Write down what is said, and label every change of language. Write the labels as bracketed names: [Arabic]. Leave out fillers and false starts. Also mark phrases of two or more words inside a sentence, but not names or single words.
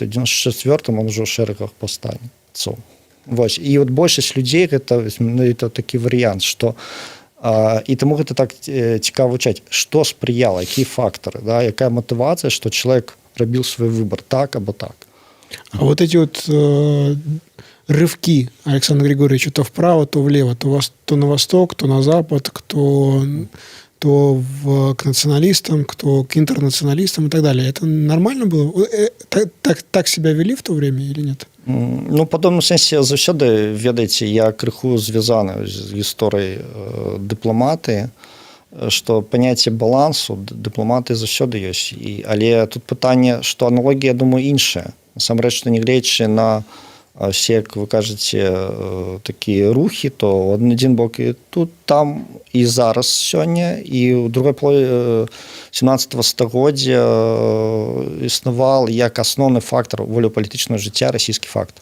[Belarusian] У 94-м он ужо ў шэрагах паўстанцаў. Вось. І от большасць людзей гэта такі варыянт, што і таму гэта так цікава вывучаць, што спрыяла, якія фактары, да, якая матывацыя, што чалавек рабіў свой выбор так або так. [Russian] А вот эти вот рывки Александра Григорьевича то вправо, то влево, то на восток, то на запад, то к националистам, кто к интернационалистам и так далее. Это нормально было? Так себя вели в то время или нет? [Belarusian] Ну, па пэўным сэнсе, заўсёды, ведаеце, я крыху звязаны з гісторыяй дыпламатыі, што паняцце балансу дыпламатыі заўсёды ёсць. Але тут пытанне, што аналогія, я думаю, іншая. Насамрэч, што нягледзячы на все, як вы кажаце, такія рухі, то адзін бок і тут, там, і зараз сёння, і ў другой палове 17-го стагоддзя існаваў як асноўны фактар волеўпалітычнага жыцця расійскі фактар.